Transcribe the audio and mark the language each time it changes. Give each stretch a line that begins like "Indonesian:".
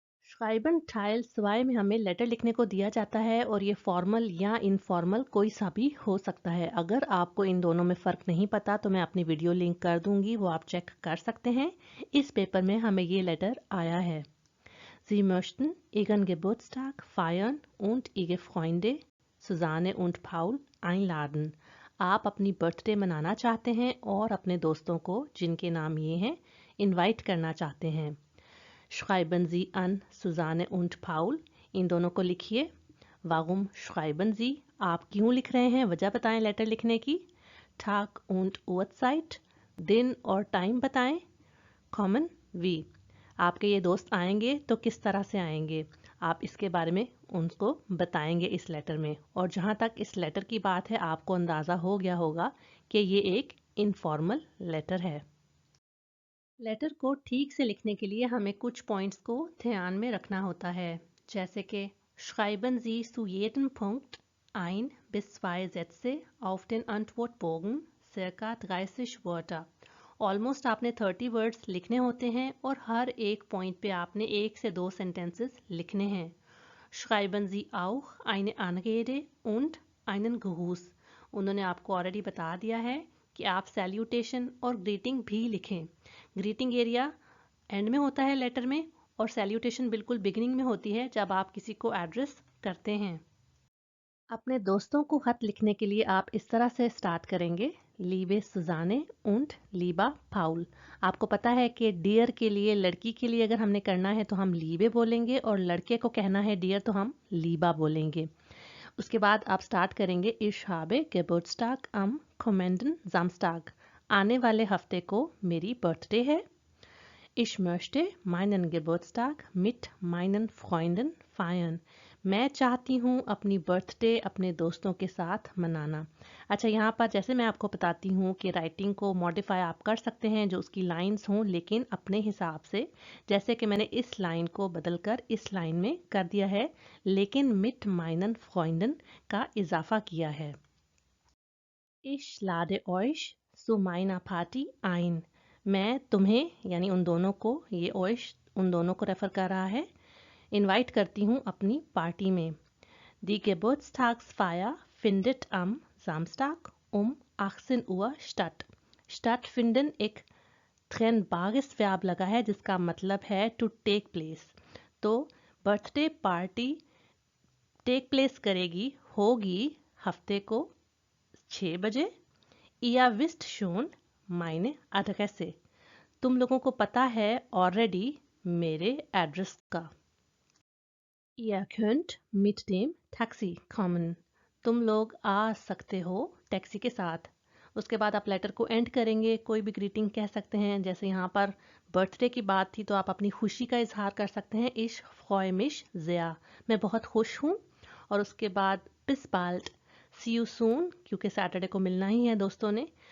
Hindi: Schreiben Teil 2 में हमें letter लिखने को दिया जाता है और ये फॉर्मल या इनफॉर्मल कोई सा भी हो सकता है। अगर आपको इन दोनों में फ़र्क नहीं पता तो मैं अपनी वीडियो लिंक कर दूंगी, वो आप चेक कर सकते हैं। इस पेपर में हमें ये लेटर आया है।
German: Sie möchten Ihren Geburtstag feiern und Ihre Freunde Susanne und Paul einladen।
Hindi: आप अपनी बर्थडे मनाना चाहते हैं और अपने दोस्तों को, जिनके नाम ये हैं, इनवाइट करना चाहते हैं।
German: Schreiben Sie an Susanne und Paul,
Hindi: इन दोनों को लिखिए।
German: Warum schreiben Sie,
Hindi: आप क्यों लिख रहे हैं, वजह बताएं लेटर लिखने की।
German: Tag und Uhrzeit,
Hindi: दिन और टाइम बताएं।
German: Kommen wie,
Hindi: आपके ये दोस्त आएंगे तो किस तरह से आएंगे, आप इसके बारे में उनको बताएंगे इस लेटर में। और जहाँ तक इस लेटर की बात है, आपको अंदाज़ा हो गया होगा कि ये एक इनफॉर्मल लेटर है। लेटर को ठीक से लिखने के लिए हमें कुछ पॉइंट्स को ध्यान में रखना होता है, जैसे कि
German: Schreiben Sie zu jedem Punkt 1 bis 2 Sätze auf den Antwortbogen, circa 30 Wörter।
Hindi: Almost आपने 30 वर्ड्स लिखने होते हैं और हर एक पॉइंट पे आपने 1 से 2 सेंटेंसेस लिखने हैं।
German: Schreiben Sie auch eine Anrede und einen Gruß।
Hindi: उन्होंने आपको ऑलरेडी बता दिया है कि आप सैल्यूटेशन और ग्रीटिंग भी लिखें। ग्रीटिंग एरिया एंड में होता है लेटर में, और सैल्यूटेशन बिल्कुल बिगिनिंग में होती है जब आप किसी को एड्रेस करते हैं। अपने दोस्तों को खत लिखने के लिए आप इस तरह से स्टार्ट करेंगे, लीबे सुजाने und लीबा पाउल। आपको पता है कि डियर के लिए, लड़की के लिए अगर हमने करना है तो हम लीबे बोलेंगे, और लड़के को कहना है डियर तो हम लीबा बोलेंगे। उसके बाद आप स्टार्ट करेंगे,
German: Ich habe Geburtstag am kommenden Samstag।
Hindi: आने वाले हफ्ते को मेरी बर्थडे है।
German: Ich möchte meinen Geburtstag mit meinen Freunden feiern।
Hindi: मैं चाहती हूँ अपनी बर्थडे अपने दोस्तों के साथ मनाना। अच्छा, यहाँ पर जैसे मैं आपको बताती हूँ कि राइटिंग को मॉडिफाई आप कर सकते हैं जो उसकी लाइंस हों, लेकिन अपने हिसाब से। जैसे कि मैंने इस लाइन को बदलकर इस लाइन में कर दिया है, लेकिन
German: mit meinen Freunden
Hindi: का इजाफा किया है।
German: Ich lade euch zu meiner Party ein।
Hindi: मैं तुम्हें, यानी उन दोनों को, ये euch उन दोनों को रेफर कर रहा है, इनवाइट करती हूँ अपनी पार्टी में।
German: Die Geburtstagsfeier findet am Samstag um 18 Uhr statt।
Hindi: Stattfinden एक
German: trennbares Verb
Hindi: लगा है जिसका मतलब है
English: to take place।
Hindi: तो बर्थडे पार्टी टेक प्लेस करेगी, होगी हफ्ते को 6 बजे।
German: Ihr wisst schon meine Adresse।
Hindi: तुम लोगों को पता है ऑलरेडी मेरे एड्रेस का।
German: Ihr könnt mit dem Taxi kommen।
Hindi: तुम लोग आ सकते हो टैक्सी के साथ। उसके बाद आप लेटर को एंड करेंगे, कोई भी ग्रीटिंग कह सकते हैं। जैसे यहाँ पर बर्थडे की बात थी तो आप अपनी खुशी का इजहार कर सकते हैं,
German: Ich freue mich sehr।
Hindi: मैं बहुत खुश हूँ। और उसके बाद
German: bis bald,
English: see you soon,
Hindi: क्योंकि सैटरडे को मिलना ही है दोस्तों ने।